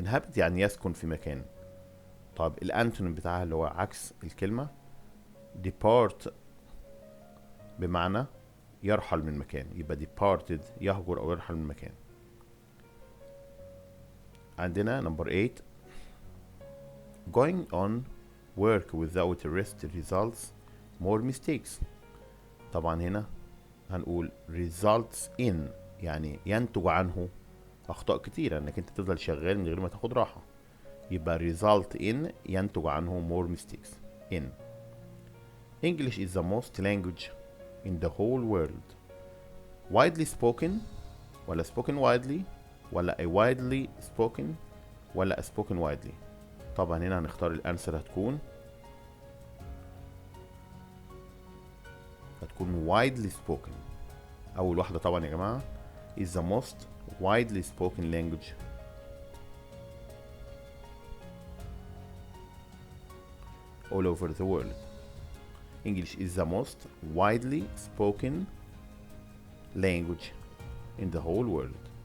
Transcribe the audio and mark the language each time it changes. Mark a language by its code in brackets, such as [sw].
[ar] inhabit يعني يسكن في مكان. طب الانتونيم بتاعها اللي هو عكس الكلمة depart بمعنى يرحل من مكان، يبقى departed يهجر او يرحل من مكان. [en] عندنا number 8 going on work without rest results more mistakes. [ar] طبعا هنا هنقول results in يعني ينتج عنه اخطاء كتيرة، انك انت تفضل شغال من غير ما تاخد راحة، يبقى result in ينتج عنه [en] more mistakes in. English is the most language in the whole world. Widely spoken ولا spoken widely ولا a widely spoken ولا a spoken widely. [ar] طبعا هنا هنختار الانسر هتكون widely spoken. اول واحدة طبعا يا جماعة [en] is the most widely spoken language all over the world. English is the most widely spoken language in the whole world.